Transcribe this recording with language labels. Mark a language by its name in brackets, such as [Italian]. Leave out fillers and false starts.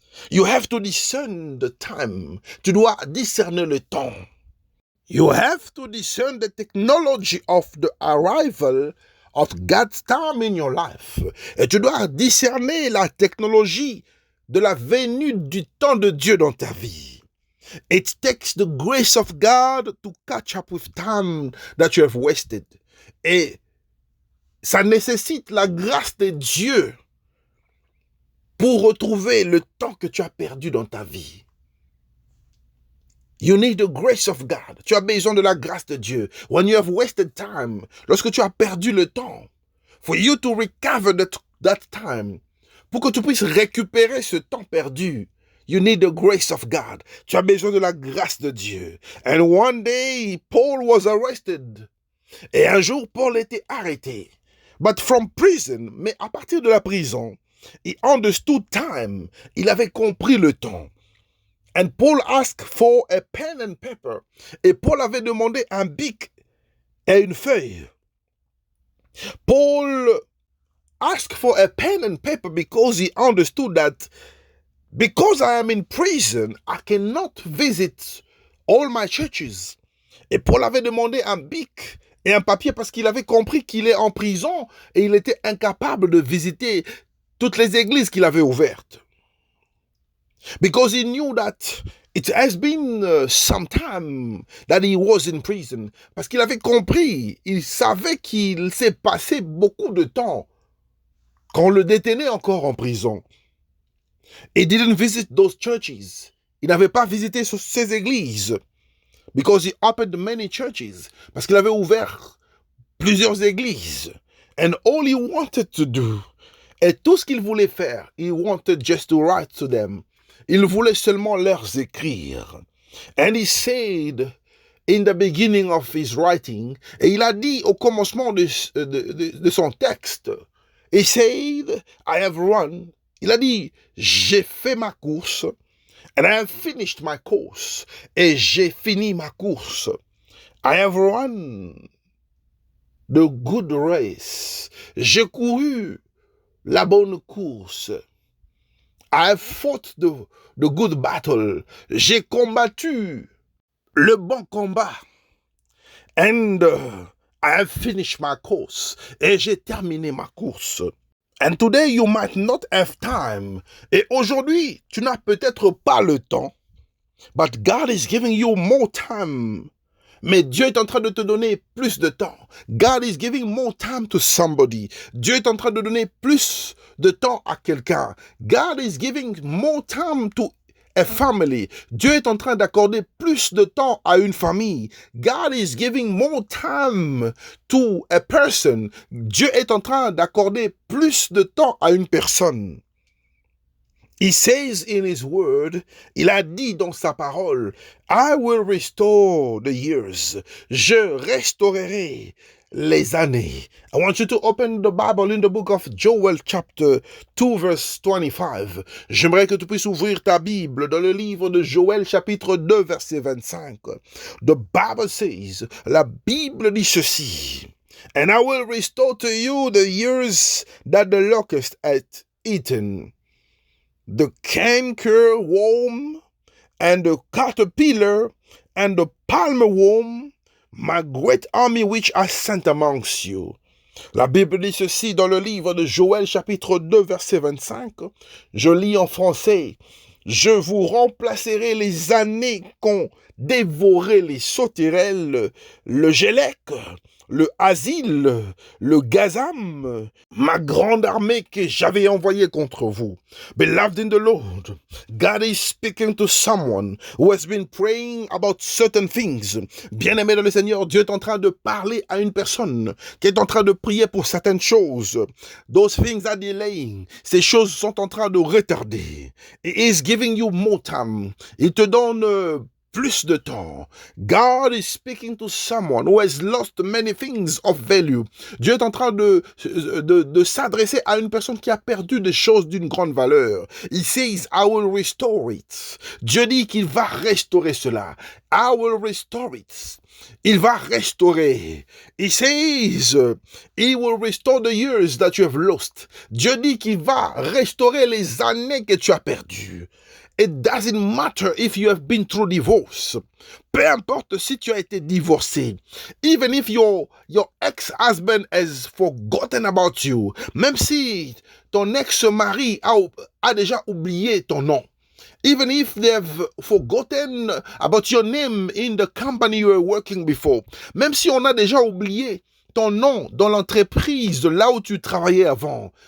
[English] You have to discern the time. [French] Tu dois discerner le temps. [English] You have to discern the technology of the arrival of God's time in your life. [French] Et tu dois discerner la technologie de la venue du temps de Dieu dans ta vie. [English] It takes the grace of God to catch up with time that you have wasted. [French] Et ça nécessite la grâce de Dieu pour retrouver le temps que tu as perdu dans ta vie. [English] You need the grace of God. [French] Tu as besoin de la grâce de Dieu. [English] When you have wasted time, [French] lorsque tu as perdu le temps, [English] for you to recover that time, [French] pour que tu puisses récupérer ce temps perdu, [English] you need the grace of God. [French] Tu as besoin de la grâce de Dieu. [English] And one day, Paul was arrested. [French] Et un jour, Paul était arrêté. [English] But from prison, [French] mais à partir de la prison, [English] he understood time. [French] Il avait compris le temps. [English] And Paul asked for a pen and paper. [French] Et Paul avait demandé un bic et une feuille. [English] Paul asked for a pen and paper because he understood that because I am in prison, I cannot visit all my churches. [French] Et Paul avait demandé un bic et un papier parce qu'il avait compris qu'il est en prison et il était incapable de visiter toutes les églises qu'il avait ouvertes. [English] Because he knew that it has been some time that he was in prison. [French] Parce qu'il avait compris, il savait qu'il s'est passé beaucoup de temps qu'on le détenait encore en prison. [English] He didn't visit those churches. [French] Il n'avait pas visité ces églises. [English] Because he opened many churches. [French] Parce qu'il avait ouvert plusieurs églises. [English] And all he wanted to do, [French] et tout ce qu'il voulait faire, [English] he wanted just to write to them. [French] Il voulait seulement leur écrire. [English] And he said in the beginning of his writing, [French] et il a dit au commencement de son texte, [English] he said, I have run. [French] Il a dit, j'ai fait ma course, [English] and I have finished my course. [French] Et j'ai fini ma course. [English] I have run the good race. [French] J'ai couru la bonne course. [English] I have fought the good battle. [French] J'ai combattu le bon combat. [English] And I have finished my course. [French] Et j'ai terminé ma course. [English] And today you might not have time. [French] Et aujourd'hui, tu n'as peut-être pas le temps. [English] But God is giving you more time. [French] Mais Dieu est en train de te donner plus de temps. [English] God is giving more time to somebody. [French] Dieu est en train de donner plus de temps à quelqu'un. [English] God is giving more time to a family. [French] Dieu est en train d'accorder plus de temps à une famille. [English] God is giving more time to a person. [French] Dieu est en train d'accorder plus de temps à une personne. [English] He says in his word, [French] il a dit dans sa parole, [English] I will restore the years. [French] Je restaurerai les années. [English] I want you to open the Bible in the book of Joel chapter 2 verse 25. [French] J'aimerais que tu puisses ouvrir ta Bible dans le livre de Joël chapitre 2 verset 25. [English] The Bible says, [French] la Bible dit ceci, [English] and I will restore to you the years that the locust hath eaten, the canker worm, and the caterpillar, and the palmer worm, my great army which I sent amongst you. [French] La Bible dit ceci dans le livre de Joël chapitre 2 verset 25. Je lis en français. Je vous remplacerai les années qu'ont dévoré les sauterelles, le gélec, le asile, le gazam, ma grande armée que j'avais envoyée contre vous. [English] Beloved in the Lord, God is speaking to someone who has been praying about certain things. [French] Bien-aimé dans le Seigneur, Dieu est en train de parler à une personne qui est en train de prier pour certaines choses. [English] Those things are delaying. [French] Ces choses sont en train de retarder. [English] He is giving you more time. [French] Il te donne plus de temps. [English] God is speaking to someone who has lost many things of value. [French] Dieu est en train de s'adresser à une personne qui a perdu des choses d'une grande valeur. [English] He says, I will restore it. [French] Dieu dit qu'il va restaurer cela. [English] I will restore it. [French] Il va restaurer. [English] He says, he will restore the years that you have lost. [French] Dieu dit qu'il va restaurer les années que tu as perdues. [English] It doesn't matter if you have been through divorce. [French] Peu importe si tu as été divorcé. [English] Even if your ex-husband has forgotten about you. [French] Même si ton ex-mari a déjà oublié ton nom. [English] Even if they have forgotten about your name in the company you were working before. [French] Même si on a déjà oublié ton nom dans l'entreprise de là où tu travaillais avant.